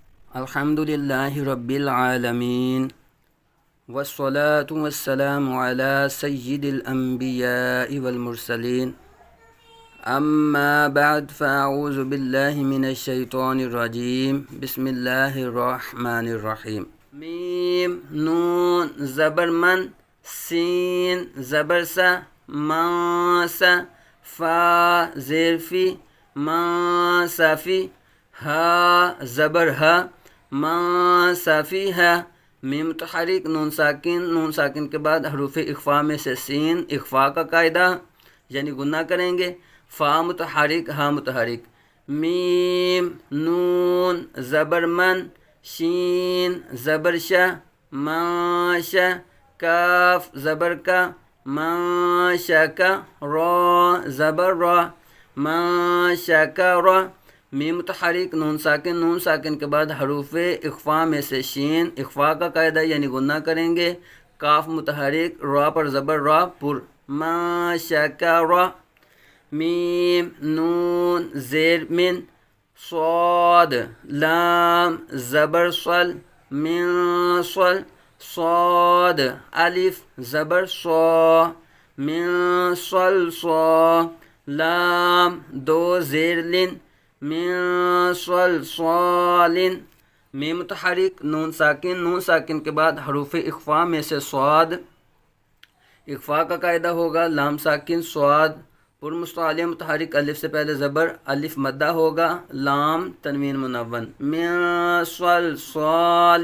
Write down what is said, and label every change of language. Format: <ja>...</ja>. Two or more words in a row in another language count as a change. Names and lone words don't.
<ar>الحمد للہ رب العالمین والصلاة والسلام علی سید الانبیاء والمرسلین اما بعد فاعوذ باللہ من الشیطان الرجیم بسم اللہ الرحمن الرحیم</ar> <ur>میم نون زبر من سین زبر سا ما سا فا زیر فی ما صافی ہا زبر ہا ما صافی ہے میم متحرک نون ساکن کے بعد حروف اخفا میں سے سین اخفا کا قاعدہ یعنی گناہ کریں گے. فا متحرک ہا متحرک. میم نون زبر من شین زبر شا ما شا کاف زبر کا ما شا کا را زبر را ما شا کا را. میم متحرک نون ساکن کے بعد حروف اخفا میں سے شین اخفا کا قاعدہ یعنی گناہ کریں گے. کاف متحرک را پر زبر را پر ما شکر. میم نون زیر من صاد لام زبر صل من صل صاد الف زبر صا من صل صا لام دو زیر لن</ur> <ar>من صلصال.</ar> <ur>میم متحرک نون ساکن کے بعد حروف اخفا میں سے صاد اخفا کا قاعدہ ہوگا. لام ساکن صاد پر مستعلی متحرک الف سے پہلے زبر الف مدہ ہوگا. لام تنوین منون</ur> <ar>من صلصال.</ar>